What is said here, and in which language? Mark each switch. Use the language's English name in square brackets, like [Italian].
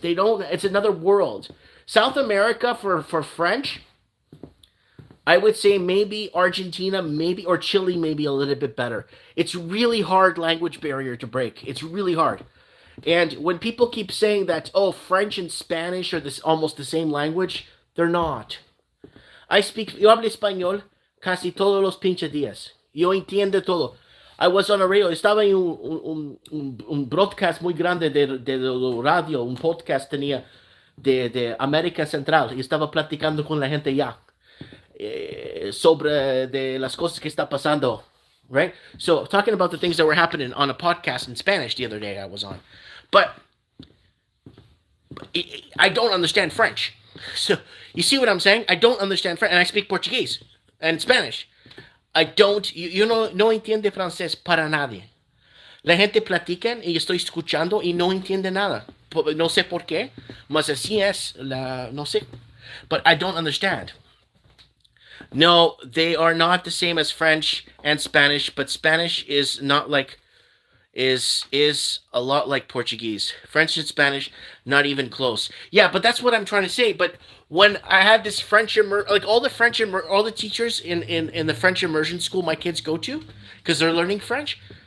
[English] It's another world. South America for French, I would say maybe Argentina, maybe, or Chile, maybe a little bit better. It's really hard language barrier to break. It's really hard. And when people keep saying that, French and Spanish are almost the same language, they're not. [Spanish] Yo hablo español casi todos los pinches días. Yo entiendo todo. [English] I was on a radio, [Spanish] estaba en un broadcast muy grande de radio, un podcast tenía de América Central, y estaba platicando con la gente ya sobre de las cosas que está pasando, [English] right? So, talking about the things that were happening on a podcast in Spanish the other day I was on. But I don't understand French. So, you see what I'm saying? I don't understand French, and I speak Portuguese and Spanish. I don't, [Spanish] no entiende francés para nadie. La gente platican y estoy escuchando y no entiende nada. No sé por qué, mas así es, no sé. [English] But I don't understand. No, they are not the same as French and Spanish, but Spanish is not like, is a lot like Portuguese. French and Spanish, not even close. Yeah, but that's what I'm trying to say. But when I had this French all the teachers in the French immersion school my kids go to, because they're learning French.